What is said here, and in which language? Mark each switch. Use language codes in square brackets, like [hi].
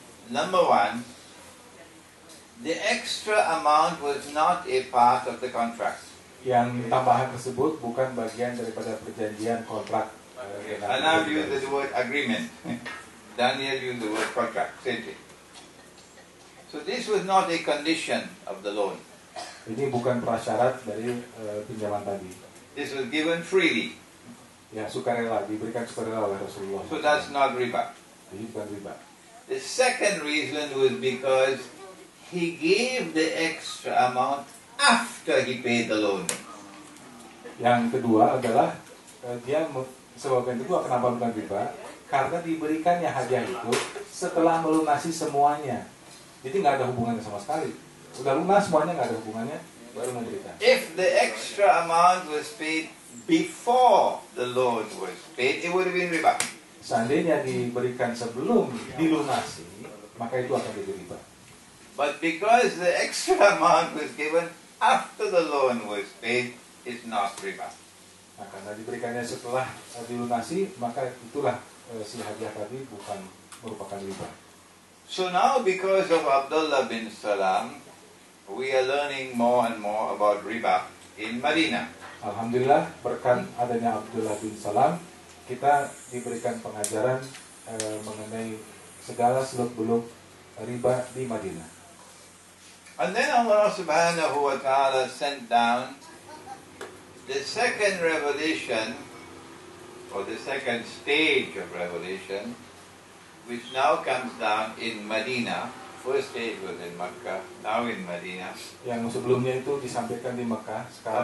[en] number one, the extra amount was not a part of the contract. [id] yang tambahan tersebut bukan bagian daripada perjanjian kontrak. [en] And I've used the word agreement. Daniel used the word contract, same thing. So this was not a condition of the loan. [id] Ini bukan prasyarat dari pinjaman tadi. [en] This was given freely. [id] Ya, sukarela, diberikan sukarela oleh Rasulullah. [en] So that's not riba. [id] Ini bukan riba. [en] The second reason was because he gave the extra amount after he paid the loan. [id] Yang kedua adalah sebab yang kedua kenapa bukan riba? Karena diberikannya hadiah itu setelah melunasi semuanya. Jadi nggak ada hubungannya sama sekali. Udah lunas semuanya, nggak ada hubungannya, baru memberikan. [en] If the extra amount was paid before the loan was paid, it would have been riba. [id] Seandainya diberikan sebelum dilunasi, maka itu akan jadi riba. [en] But because the extra amount was given after the loan was paid, it's not riba. [id] Nah, karena diberikannya setelah dilunasi, maka itulah si hadiah tadi bukan merupakan riba. [en] So now because of Abdullah bin Salam, we are learning more and more about riba in Madinah. [id] Alhamdulillah, berkat adanya Abdullah bin Salam, kita diberikan pengajaran mengenai segala seluk-beluk riba di Madinah. [en] And then Allah subhanahu wa ta'ala sent down the second revelation, or the second stage of revelation, which now comes down in Medina. First stage was in Makkah, now in Medina. [id] Yang sebelumnya itu disampaikan di Mekah, sekarang